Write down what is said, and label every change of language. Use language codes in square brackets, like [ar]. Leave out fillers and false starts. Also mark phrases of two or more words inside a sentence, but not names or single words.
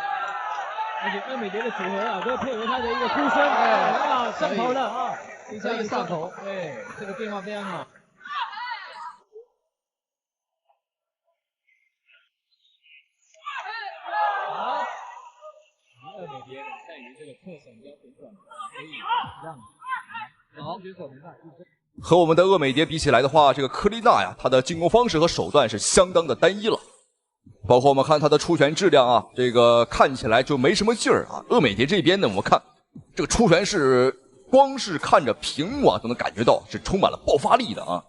[zh] 而且鄂美蝶的組合都配合她的一個出身，上頭了非常上頭，這個變化非常好。鄂美蝶在於這個側閃腰旋轉，可以讓選手明白。和我們的鄂美蝶比起來的話，這個科利納她的進攻方式和手段是相當的單一了。包括我們看她的出拳質量這個看起來就沒什麼勁兒鄂美蝶這邊呢，我們看這个出拳是光是看着屏幕啊都能感觉到是充满了爆发力的啊。